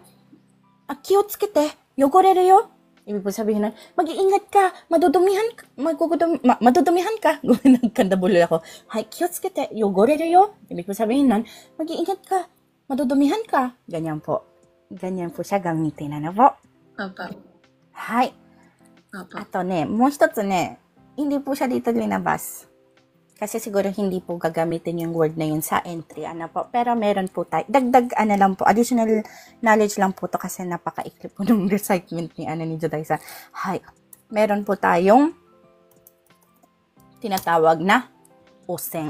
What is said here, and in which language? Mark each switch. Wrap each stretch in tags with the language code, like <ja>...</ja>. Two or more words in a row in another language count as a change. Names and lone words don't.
<ja>気をつけて、汚れるよ.</ja> <tl>Ibig po sabihin nun, mag-iingat ka, madudumihan ka. Nagkandabulol ako. Hay,</tl> <ja>気をつけて、汚れるよ.</ja> <tl>Ibig po sabihin nun, mag-iingat ka, madudumihan ka. Ganyan po. Ganyan po siya gamitin, ano po. Opo.</tl> <ja>はい。あとね、もう一つね、</ja> <tl>hindi po siya dito linabas. Kasi siguro hindi po gagamitin yung word na yun sa entry. Ano po? Pero meron po tayo. Dagdag, lang po. Additional knowledge lang po to kasi napaka-ikli po ng recitement ni Juday-san. Hay. Meron po tayong tinatawag na osen.</tl>